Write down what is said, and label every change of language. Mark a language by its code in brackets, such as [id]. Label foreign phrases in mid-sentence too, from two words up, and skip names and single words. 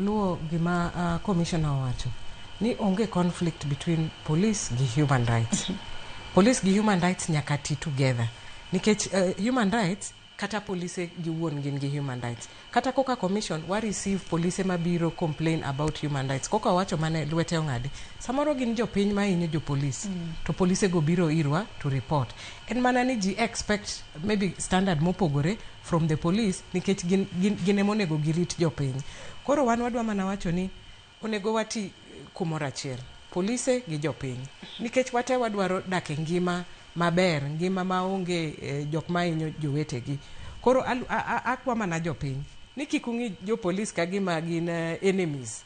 [luo] Awinjo gima commissioner wacho ni onge [en] conflict between police [luo] gi [en] human rights. [luo] Police gi [en] human rights [luo] nyaka ti together. Nikech [en] human rights [luo] kata police giwuon gin gi human rights. Kata koka commission wa receive police mabiro [en] complain about human rights. [luo] Koka wacho mane lwete ong'adi. Samoro gin jo piny ma inyo jo police. To police go biro irwa [en] to report. [luo] En mana ni ji [en] expect maybe standard [luo] mopogore [en] from the police [luo] nikech gin emonego girit jo piny. Koro wan wadwa mana wacho ni onego wati kumoro achiel. Police gi jo piny. Nikech wate wadwaro dak e ngima maber, ngima maonge jok ma inyo jowetegi. Koro akwa mana jo piny ni kik ung'i jo police ka gima gin enemies.